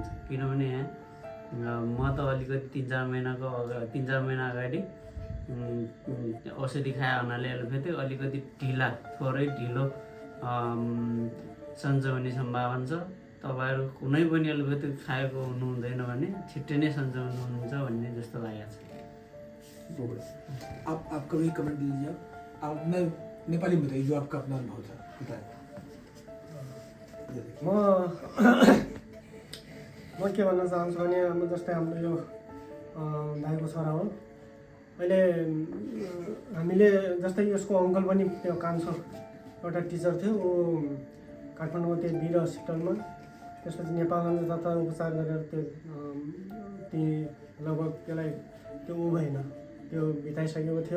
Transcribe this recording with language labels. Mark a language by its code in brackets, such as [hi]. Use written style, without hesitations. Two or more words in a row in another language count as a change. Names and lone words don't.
[ne] किनभने यहाँ म त अलिकति 3-4 महिना अगाडि औषधि खाए हुनाले एलोपेथी अलिकति थोरै ढिलो सन्चो हुने सम्भावना छ। तपाईँहरू कुनै पनि एलोपेथी खाएको हुनुहुँदैन भने छिट्टै नै सन्चाउनु हुनुहुन्छ भन्ने जस्तो लागेको छ। [hi] आप कभी कमेंट दीजिए, आप अपना नेपाली में बताइए जो आपका अपना अनुभव था, बताएं। [ne] म के भन्न चाहन्छु भने अब जस्तै हाम्रो यो दाइको छोरा हो। अहिले हामीले जस्तै यसको अङ्कल पनि त्यो कान्छो एउटा टिचर थियो, ऊ काठमाडौँको त्यो वीर हस्पिटलमा, त्यसपछि नेपालगञ्ज जता उपचार गरेर त्यो लगभग त्यसलाई त्यो भएन, त्यो बिताइसकेको थियो।